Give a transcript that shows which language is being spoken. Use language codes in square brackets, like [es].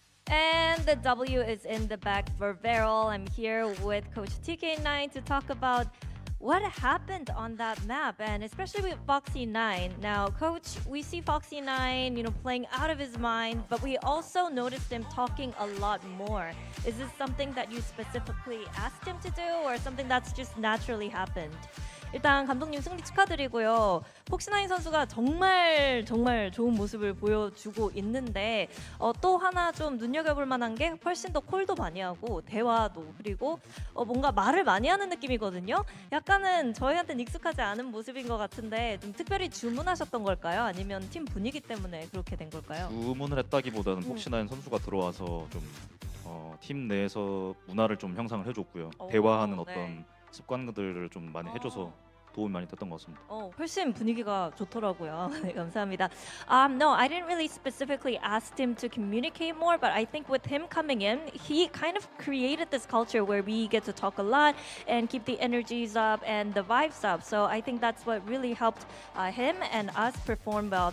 [en] And the W is in the back for Veril. I'm here with Coach TK9 to talk about what happened on that map, and especially with Foxy9. Now, Coach, we see Foxy9, playing out of his mind, but we also noticed him talking a lot more. Is this something that you specifically asked him to do, or something that's just naturally happened? [ko] 일단 감독님 승리 축하드리고요. 폭시9 선수가 정말 좋은 모습을 보여주고 있는데 또 하나 좀 눈여겨볼 만한 게 훨씬 더 콜도 많이 하고 대화도, 그리고 뭔가 말을 많이 하는 느낌이거든요. 약간은 저희한테는 익숙하지 않은 모습인 것 같은데 좀 특별히 주문하셨던 걸까요? 아니면 팀 분위기 때문에 그렇게 된 걸까요? 주문을 했다기보다는 폭시9 선수가 들어와서 좀 팀 내에서 문화를 좀 형성을 해줬고요. 대화하는 네. 어떤 습관들을 좀 많이 해줘서 도움이 많이 됐던 것 같습니다. 훨씬 분위기가 좋더라고요. 네, 감사합니다. [en] No, I didn't really specifically ask him to communicate more, but I think with him coming in, he kind of created this culture where we get to talk a lot and keep the energies up and the vibes up. So I think that's what really helped him and us perform well.